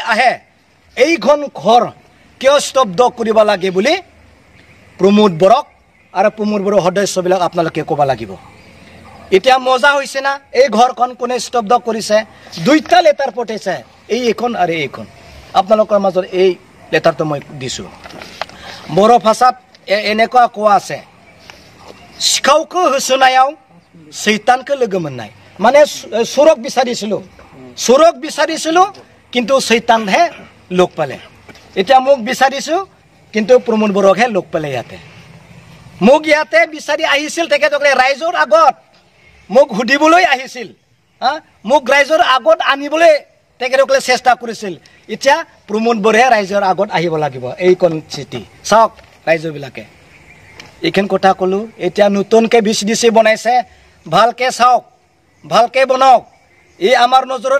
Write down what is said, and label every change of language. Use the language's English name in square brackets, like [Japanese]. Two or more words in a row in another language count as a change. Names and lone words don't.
[Assamese] আহে এইখন ঘৰ কিয় স্তব্ধ কৰিব লাগে বুলি প্ৰমোদ বৰক আৰু প্ৰমোদ বৰৰ সদস্যবিলাক আপোনালোকে ক'ব লাগিব এতিয়া মজা হৈছে না এই ঘৰখন কোনে স্তব্ধ কৰিছে দুইটা লেটাৰ পঠাইছে এইখন আৰু এইখন আপোনালোকৰ মাজত এই লেটাৰটো মই দিছোঁ বড়ো ভাষাত এনেকুৱা কোৱা আছে [Bodo] सिखावखौ होसोनायाव सैतानखौ लोगो मोननाय [Assamese] माने सुरक বিচাৰিছিলোঁ কিন্তু सैतानহে লগ পালে এতিয়া মোক বিচাৰিছোঁ কিন্তু প্ৰমোদ বৰকহে লগ পালে ইয়াতে মোক ইয়াতে বিচাৰি আহিছিল তেখেতসকলে ৰাইজৰ আগত মোক সুধিবলৈ আহিছিল মোক ৰাইজৰ আগত আনিবলৈ তেখেতসকলে চেষ্টা কৰিছিল এতিয়া প্ৰমোদ বৰহে ৰাইজৰ আগত আহিব লাগিব এইখন চিঠি চাওক ৰাইজবিলাকে এইখন কথা ক'লো এতিয়া নতুনকৈ ভিচিডিচি বনাইছে ভালকে চাওক ভালকে বনাওক এই আমাৰ নজৰত